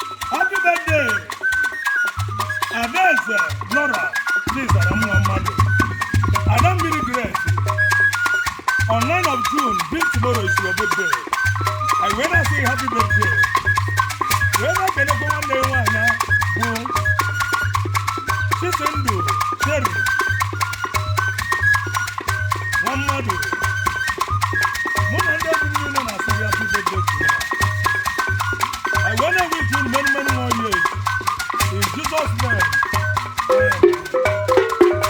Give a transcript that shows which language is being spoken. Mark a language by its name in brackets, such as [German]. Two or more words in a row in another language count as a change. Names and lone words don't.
[English] Happy birthday! Adaeze Laura, please, Ada Mma Mmadụ. Ada Mmiri Grace. On nine of June, this tomorrow is your birthday. I wanna say happy birthday. [Igbo] Wee na-ekelekwa nwanne ya nwaanyị a bụ Chisindụ Jerry. Nwa mmadụ. Mụ na ndị egwu m niile na-asị gị [English] happy birthday to you. I wanna wish you many, many more years. In Jesus' name. Amen.